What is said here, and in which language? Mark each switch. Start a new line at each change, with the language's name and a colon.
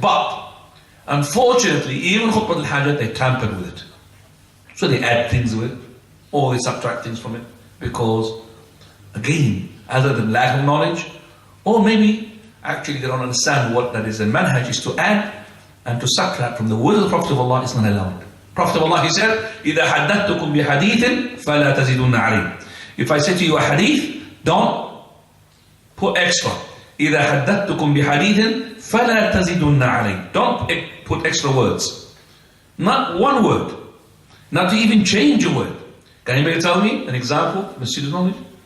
English: But unfortunately, even Khutbat al-Hajj, they tampered with it. So they add things with it, or they subtract things from it, because again, either the lack of knowledge, or maybe actually they don't understand what that is. And manhaj is to add and to subtract from the word of the Prophet of Allah is not allowed. Prophet of Allah, he said,
Arabic: إِذَا حَدَّثْتُكُمْ بِحَدِيثٍ فَلَا تَزِدُنَّ عَلَيْهِ.
English: If I say to you a hadith, don't put extra.
Arabic: إِذَا حَدَّثْتُكُمْ بِحَدِيثٍ فَلَا تَزِدُنَّ عَلَيْهِ.
English: Don't put extra words. Not one word. Not to even change a word. Can anybody tell me an example from the student knowledge?